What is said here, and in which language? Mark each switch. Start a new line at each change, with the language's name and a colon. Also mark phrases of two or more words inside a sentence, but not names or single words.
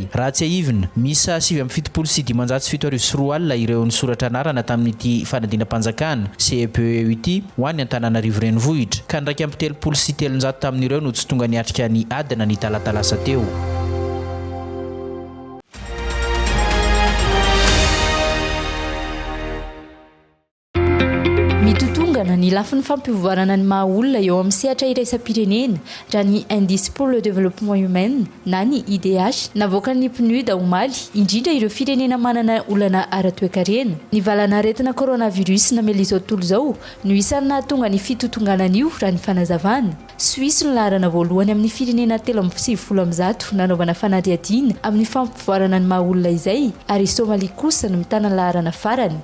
Malagasy: Raha tsy ahivina misa 777 alina ireo nisoratra anarana tamin'ity fanadina-panjakana CEPE ity ho an'ny Antananarivo renivohitra ka ndraiky ampy 307 tamin'ireo no tsy tonga niatrika ny adina ny talatalasa teo. mitotongana ny lafin'ny fampivoarana ny maha olona eo amin'ny sehatra iraisam-pirenena raha ny
French: indice pour le développement humain
Malagasy: na ny IDH navoaka ny PNUD omaly indrindra ireo firenena manana olana ara-toekarena. Ny valana aretina coronavirus namely izao tontolo izao no isan'ny nahatonga ny fitotonganan'io raha ny fanazavana. Suisse no laharana voalohany amin'ny firenena 370 nanaovana fanadihadiana amin'ny fampivoarana ny maha olona izay ary Somalia kosa no mitana laharana farany.